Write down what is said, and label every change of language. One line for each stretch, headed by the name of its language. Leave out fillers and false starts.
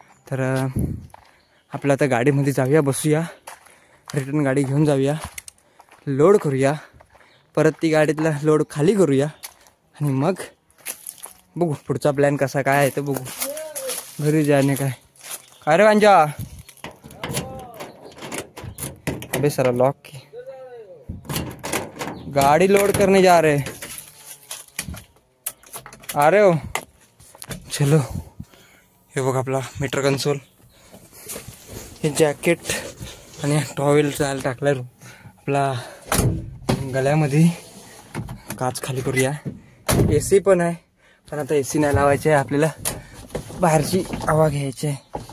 Marathi: तर आपलं आता गाडीमध्ये जाऊया, बसूया, रिटर्न गाडी घेऊन जाऊया, लोड करूया, परत ती गाडीतला लोड खाली करूया आणि मग बघू पुढचा प्लॅन कसा काय आहे. तर बघू घरी जाणे काय रे वांजा.
Hindi: अबे सारा लॉक की गाड़ी लोड करने जा रहे हैं. आ रहे हो? चलो.
Marathi: हे बघ आपला मीटर कन्सोल, हे जॅकेट आणि टॉवेल जायला टाकलाय आपला गळ्यामध्ये. काच खाली करूया. AC पण आहे, पण आता AC नाही लावायचे आहे आपल्याला, बाहेरची हवा घ्यायची आहे.